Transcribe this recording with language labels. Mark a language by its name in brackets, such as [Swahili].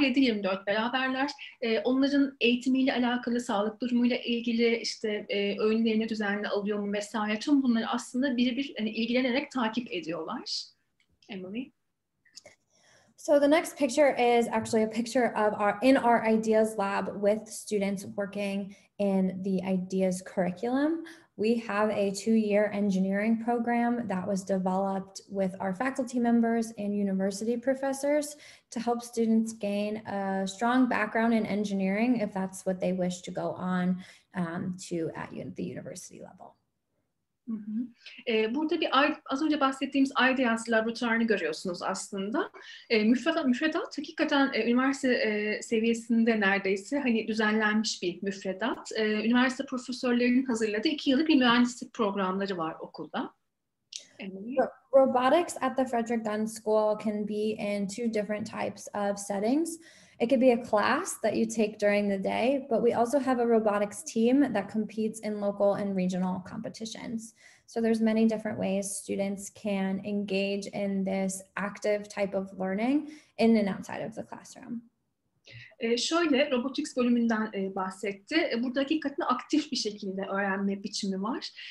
[Turkish] 7/24 beraberler. Onların eğitimiyle alakalı, sağlık durumuyla ilgili, işte öğünlerini düzenli alıyor mu vesaire, tüm bunları aslında birebir hani ilgilenerek takip ediyorlar. Emily? [English] So the next picture is actually a picture of our Ideas Lab with students working in the Ideas curriculum. We have a 2-year engineering program that was developed with our faculty members and university professors to help students gain a strong background in engineering if that's what they wish to go on to at the university level. [Turkish] Burada az önce bahsettiğimiz Ideas laboratuvarını görüyorsunuz aslında. Müfredat hakikaten üniversite seviyesinde neredeyse hani düzenlenmiş bir müfredat. Üniversite profesörlerinin hazırladığı 2 yıllık bir mühendislik programları var okulda. [English] Robotics at the Frederick Gunn School can be in 2 different types of settings. It could be a class that you take during the day, but we also have a robotics team that competes in local and regional competitions. So there's many different ways students can engage in this active type of learning in and outside of the classroom. [Turkish] Şöyle, robotics bölümünden bahsetti. Burada hakikaten aktif bir şekilde öğrenme biçimi var.